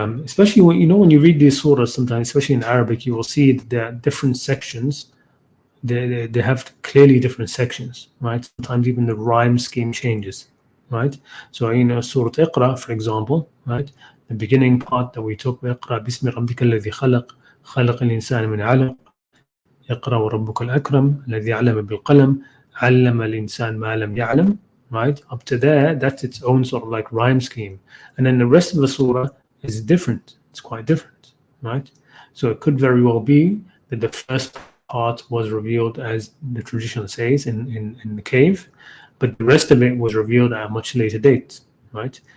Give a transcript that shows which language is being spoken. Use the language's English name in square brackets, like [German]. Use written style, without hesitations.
[English] Especially when when you read these surahs sometimes, especially in Arabic, you will see that there are different sections. They have clearly different sections, right? Sometimes even the rhyme scheme changes, right? So Surah Iqra, for example, right? The beginning part that we took, [Arabic] Iqra bismi rabbika alladhi khalaq, خلق الإنسان من علق اقرأ وربك الأكرم الذي علم بالقلم علم الإنسان ما لم يعلم, right? [English] Up to there, that's its own sort of like rhyme scheme. And then the rest of the surah is different. It's quite different, right? So it could very well be that the first part was revealed, as the tradition says, in the cave, but the rest of it was revealed at a much later date, right?